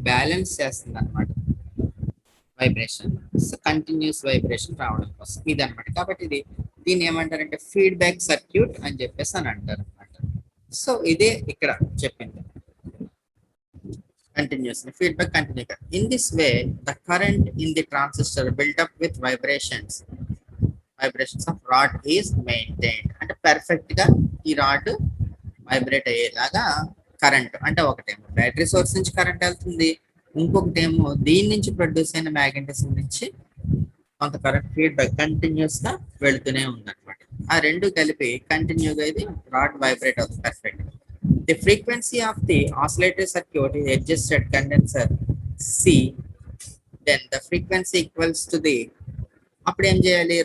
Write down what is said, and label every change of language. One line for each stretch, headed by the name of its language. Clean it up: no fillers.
Telugu: Balance చేస్తుంది అనమాట vibration, continuous vibration రావడం కోసం ఇదనమాట. కాబట్టి దీన్ని ఏమంటారంటే ఫీడ్బ్యాక్ సర్క్యూట్ అని చెప్పేసి అని అంటారు అనమాట. సో ఇదే ఇక్కడ చెప్పింది,
English: continuously feedback continue. In this way the current in the transistor built up with vibrations of rod is maintained.
Telugu: అంటే పర్ఫెక్ట్ గా ఈ రాడ్ వైబ్రేట్ అయ్యేలాగా కరెంట్, అంటే ఒకటేమో బ్యాటరీ సోర్స్ నుంచి కరెంట్ వెళ్తుంది, ఇంకొకటేమో దీని నుంచి ప్రొడ్యూస్ అయిన మ్యాగ్నెటిజం నుంచి కొంత కరెంట్ ఫీడ్బ్యాక్ కంటిన్యూస్ గా వెళ్తూనే ఉందన్నమాట. ఆ రెండు కలిపి కంటిన్యూగా ఇది రాడ్ వైబ్రేట్ అవుతుంది perfect.
English: The frequency of the oscillator circuit is adjusted condenser C. Then the frequency equals to the,
Telugu: అప్పుడు ఏం చేయాలి?